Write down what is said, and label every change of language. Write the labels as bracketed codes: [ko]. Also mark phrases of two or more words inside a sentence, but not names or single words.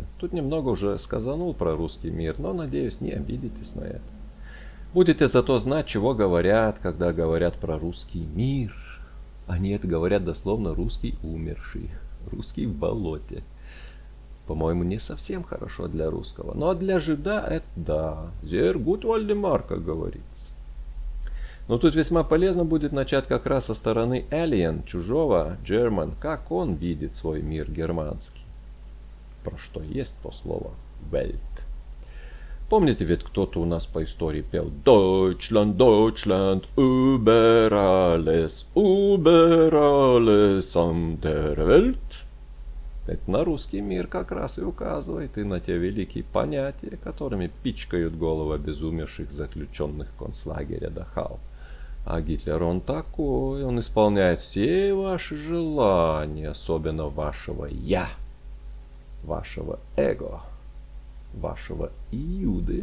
[ru] Тут немного уже сказанул про русский мир, но, надеюсь, не обидитесь на это. Будете зато знать, чего говорят, когда говорят про русский мир. Они это говорят дословно русский умерший, русский в болоте. По-моему, не совсем хорошо для русского, но для жида это да. [de] Sehr gut, [ru] Вальдемар, как говорится. Но тут весьма полезно будет начать как раз со стороны alien, чужого, German, как он видит свой мир германский. Про что есть то слово Welt. Помните, ведь кто-то у нас по истории пел [de] Deutschland, Deutschland, über alles an der Welt. [ru] Это на русский мир как раз и указывает, и на те великие понятия, которыми пичкают головы обезумевших заключенных концлагеря Дахау. А Гитлер он такой, он исполняет все ваши желания, особенно вашего «я», вашего эго, вашего Иуды.